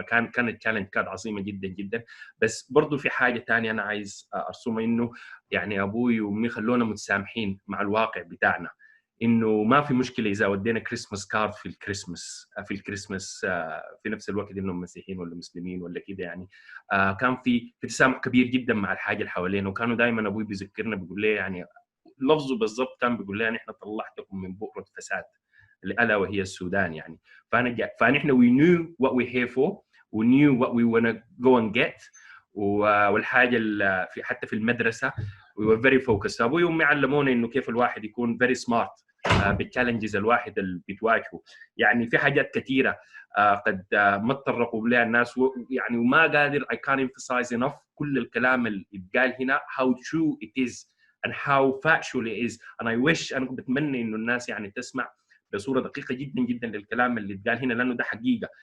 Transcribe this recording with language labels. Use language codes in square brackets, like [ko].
[ar] كانت التشالنج كانت عظيمه جدا جدا. بس برضو في حاجه ثانيه انا عايز ارسمها، انه يعني ابوي وامي خلونا متسامحين مع الواقع بتاعنا، انه ما في مشكله اذا ودينا كريسماس كارد في الكريسماس في نفس الوقت انهم مسيحيين ولا مسلمين ولا كده يعني. كان في تسامح كبير جدا مع الحاجه اللي حوالينا. وكانوا دائما ابوي بيذكرنا بيقول لي يعني لفظه بالضبط كان بيقول لي احنا طلعتكم من بؤره فساد، الا وهي السودان يعني. فنحن [en] we knew what we're here for, we knew what we want to go and get. [ar] والحاجه في حتى في المدرسه [en] we were very focused. [ar] ابوي وامي علمونا انه كيف الواحد يكون [en] very smart [ar] بالتشالنجز الواحد اللي بتواجهه. يعني في حاجات كثيره قد ما تطرقوا لها الناس يعني وما قادر [en] I can't emphasize enough [ar] كل الكلام اللي يتقال هنا [en] how true it is and how factual it is and I wish [ar] أنا بتمنى إنه الناس يعني تسمع بصورة دقيقة جدا جدا للكلام اللي اتقال هنا لأنه ده حقيقة.